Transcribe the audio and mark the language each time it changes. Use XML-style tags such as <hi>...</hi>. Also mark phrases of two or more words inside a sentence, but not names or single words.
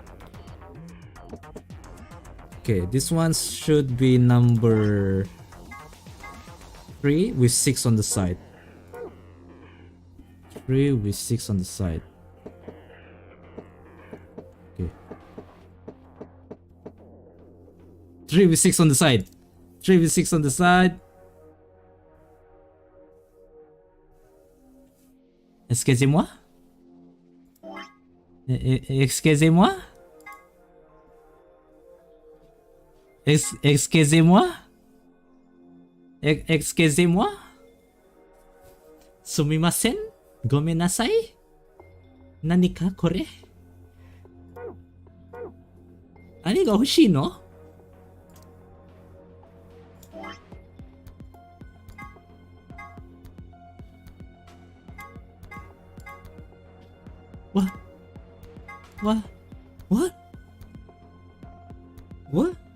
<en>Okay, this one should be number 3 with 6 on the side. 3 with 6 on the side. Okay. 3 with 6 on the side. 3 with 6 on the side.</en> <fr>Excusez-moi? Excusez-moi? Excusez-moi? Excusez-moi?</fr> <ja>Sumimasen? Gomenasai? 何かこれ? 兄が欲しいの?</ja> <en>What? What? What? What?</en>